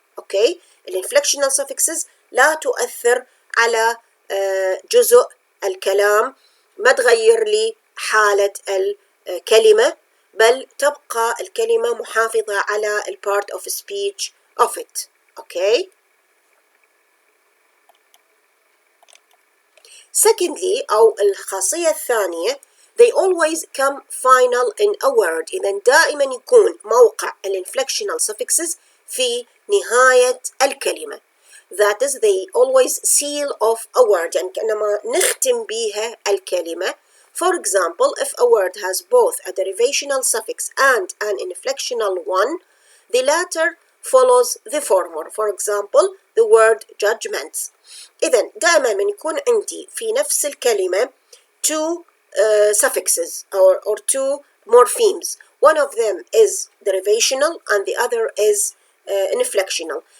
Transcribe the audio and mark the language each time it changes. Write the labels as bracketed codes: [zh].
[ar] أوكي، الانفلكشنال suffixes لا تؤثر على جزء الكلام، ما تغير لي حالة الكلمة، بل تبقى الكلمة محافظة على ال [en] part of speech of it. [ar] أوكي. [en] Secondly، [ar] أو الخاصية الثانية، [en] they always come final in a word. [ar] إذا دائما يكون موقع الانفلكشنال suffixes في نهاية الكلمة. [en] That is, they always seal off a word، [ar] يعني كأنما نختم بها الكلمة. [en] For example, if a word has both a derivational suffix and an inflectional one, the latter follows the former. For example, the word judgments. [ar] إذا دائما من يكون عندي في نفس الكلمة [en] two suffixes or two morphemes. One of them is derivational and the other is inflectional.